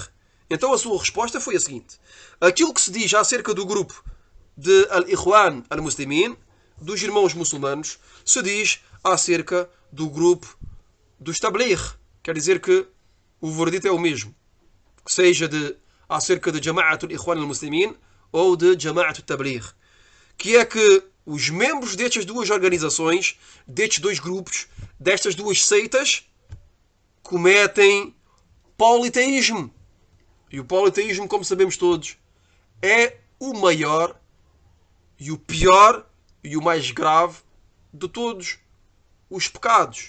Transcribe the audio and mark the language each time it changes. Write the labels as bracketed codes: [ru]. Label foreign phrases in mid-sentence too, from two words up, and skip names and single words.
[pt] Então a sua resposta foi a seguinte: aquilo que se diz acerca do grupo de Al-Ikhwan al-Muslimin, dos irmãos muçulmanos, se diz acerca do grupo dos Tabligh. Quer dizer que o veredito é o mesmo, que seja acerca de Jama'at al-Ikhwan al-Muslimin ou de Jama'at Tabligh, que é que os membros destas duas organizações, destes dois grupos, destas duas seitas, cometem politeísmo. E o politeísmo, como sabemos todos, é o maior e o pior e o mais grave de todos os pecados.